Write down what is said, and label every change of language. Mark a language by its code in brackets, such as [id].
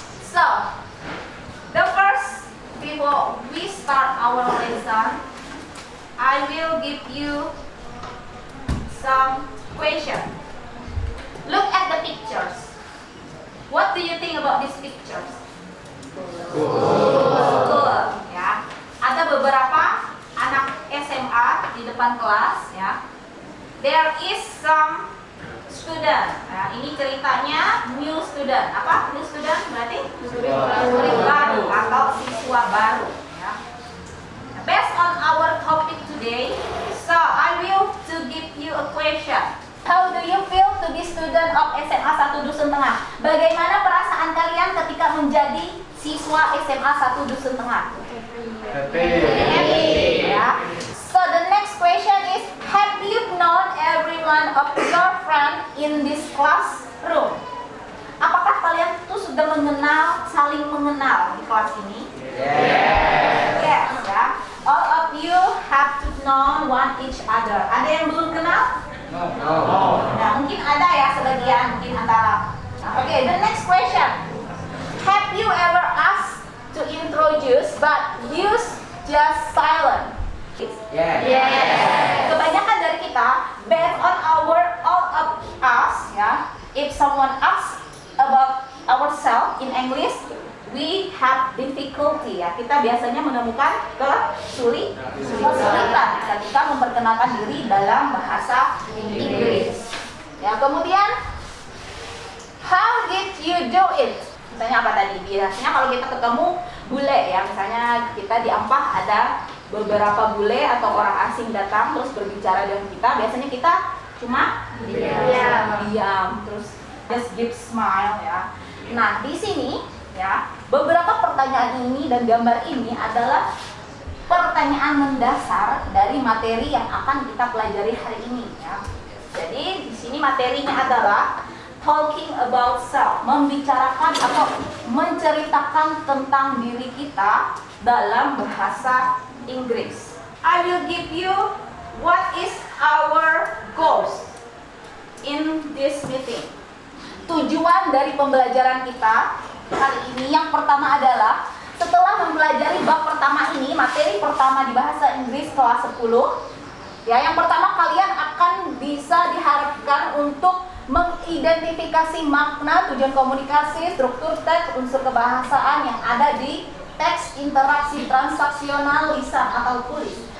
[en] So, the first before we start our lesson, I will give you some question. Look at the pictures. What do you think about these pictures? Cool, ya. [id] Ada beberapa anak SMA di depan kelas, ya. [en] There is some student. [id] Nah, ini ceritanya [en] new student. Apa? [id] New student berarti murid baru atau siswa baru, ya. [en] Based on our topic today, so I will to give you a question. How do you feel to be student of SMA 1 Dusun Tengah? [id] Bagaimana perasaan kalian ketika menjadi siswa SMA 1 Dusun Tengah? [en] Happy. Ya. So the next question is, have you known everyone of your friend in this classroom? [id] Apakah kalian tuh sudah mengenal, saling mengenal di kelas ini? Yes, ya. [en] All of you have to know one each other. [id] Ada yang belum kenal? Nah, mungkin ada ya sebagian, mungkin antara. [en] Okay, the next question. Have you ever asked to introduce but use just silent? Yes. [id] Kebanyakan dari kita, [en] based on all of us, ya, if someone asks about ourselves in English, we have difficulty, ya. [id] Kita biasanya menemukan kesulitan ketika memperkenalkan diri dalam bahasa Inggris. Ya, kemudian, [en] how did you do it? [id] Misalnya apa tadi? Biasanya kalau kita ketemu bule, ya, misalnya kita di Ampah ada beberapa bule atau orang asing datang terus berbicara dengan kita, biasanya kita cuma diam, terus [en] just give smile, [id] ya. Nah, di sini, ya, beberapa pertanyaan ini dan gambar ini adalah pertanyaan mendasar dari materi yang akan kita pelajari hari ini, ya. Jadi di sini materinya adalah [en] talking about self, [id] membicarakan atau menceritakan tentang diri kita dalam bahasa Inggris. [en] I will give you what is our goals in this meeting. [id] Tujuan dari pembelajaran kita kali ini yang pertama adalah setelah mempelajari bab pertama ini, materi pertama di bahasa Inggris kelas 10, ya, yang pertama kalian akan bisa diharapkan untuk mengidentifikasi makna, tujuan komunikasi, struktur teks, unsur kebahasaan yang ada di teks interaksi transaksional lisan atau tulis.